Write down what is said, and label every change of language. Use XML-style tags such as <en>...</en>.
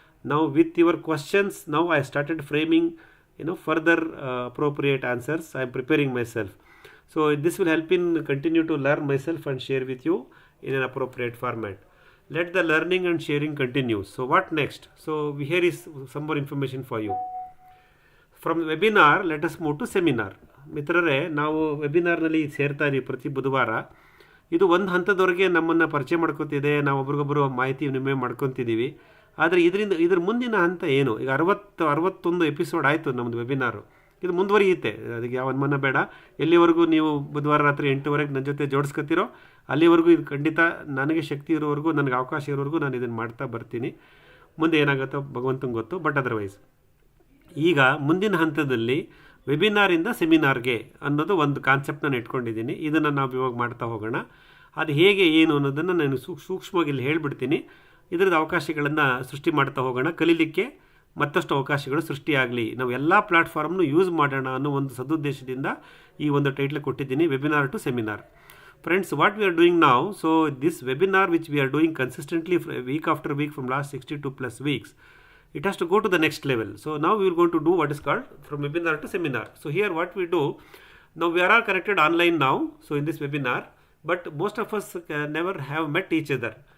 <en>Now with your questions, now I started framing further appropriate answers. I am preparing myself. So this will help in continue to learn myself and share with you in an appropriate format. Let the learning and sharing continue. So what next? So here is some more information for you. From webinar let us move to seminar.</en> <kn>ಮಿತ್ರರೇ, ನಾವು ವೆಬಿನಾರ್ನಲ್ಲಿ ಸೇರ್ತಾ ಇದೀವಿ ಪ್ರತಿ ಬುಧವಾರ. ಇದು ಒಂದು ಹಂತದವರೆಗೆ ನಮ್ಮನ್ನು ಪರಿಚಯ ಮಾಡ್ಕೊತಿದೆ, ನಾವು ಒಬ್ರಿಗೊಬ್ಬರು ಮಾಹಿತಿ ವಿನಿಮಯ ಮಾಡ್ಕೊತಿದ್ದೀವಿ. ಆದರೆ ಇದ್ರ ಮುಂದಿನ ಹಂತ ಏನು? ಈಗ 61 ಎಪಿಸೋಡ್ ಆಯಿತು ನಮ್ಮದು ವೆಬಿನಾರು. ಇದು ಮುಂದುವರಿಯುತ್ತೆ, ಅದಕ್ಕೆ ಯಾವ ಅನುಮಾನ ಬೇಡ. ಎಲ್ಲಿವರೆಗೂ ನೀವು ಬುಧವಾರ ರಾತ್ರಿ 8 ನನ್ನ ಜೊತೆ ಜೋಡಿಸ್ಕೊತಿರೋ ಅಲ್ಲಿವರೆಗೂ ಇದು ಖಂಡಿತ ನನಗೆ ಶಕ್ತಿ ಇರೋವರೆಗೂ, ನನಗೆ ಅವಕಾಶ ಇರೋವರೆಗೂ ನಾನು ಇದನ್ನು ಮಾಡ್ತಾ ಬರ್ತೀನಿ. ಮುಂದೆ ಏನಾಗುತ್ತೋ ಭಗವಂತಂಗೆ ಗೊತ್ತು. ಬಟ್ ಅದರ್ವೈಸ್ ಈಗ ಮುಂದಿನ ಹಂತದಲ್ಲಿ ವೆಬಿನಾರಿಂದ ಸೆಮಿನಾರ್ಗೆ ಅನ್ನೋದು ಒಂದು ಕಾನ್ಸೆಪ್ಟ್ ನಾನು ಇಟ್ಕೊಂಡಿದ್ದೀನಿ. ಇದನ್ನು ನಾವು ಇವಾಗ ಮಾಡ್ತಾ ಹೋಗೋಣ. ಅದು ಹೇಗೆ ಏನು ಅನ್ನೋದನ್ನು ನಾನು ಸೂಕ್ಷ್ಮವಾಗಿ ಇಲ್ಲಿ ಹೇಳಿಬಿಡ್ತೀನಿ. ಇದರದ್ದು ಅವಕಾಶಗಳನ್ನು ಸೃಷ್ಟಿ ಮಾಡ್ತಾ ಹೋಗೋಣ. ಕಲೀಲಿಕ್ಕೆ ಮತ್ತಷ್ಟು ಅವಕಾಶಗಳು ಸೃಷ್ಟಿಯಾಗಲಿ, ನಾವು ಎಲ್ಲ ಪ್ಲ್ಯಾಟ್ಫಾರ್ಮ್ನು ಯೂಸ್ ಮಾಡೋಣ ಅನ್ನೋ ಒಂದು ಸದುದ್ದೇಶದಿಂದ ಈ ಒಂದು ಟೈಟ್ಲ್ ಕೊಟ್ಟಿದ್ದೀನಿ, webinar to seminar.</kn> <en>Friends, what we are doing now, so this webinar which we are doing consistently week after week from last 62 plus weeks, it has to go to the next level. So now we are going to do what is called from webinar to seminar. So here what we do, now we are all connected online now, so in this webinar, but most of us never have met each other.</en>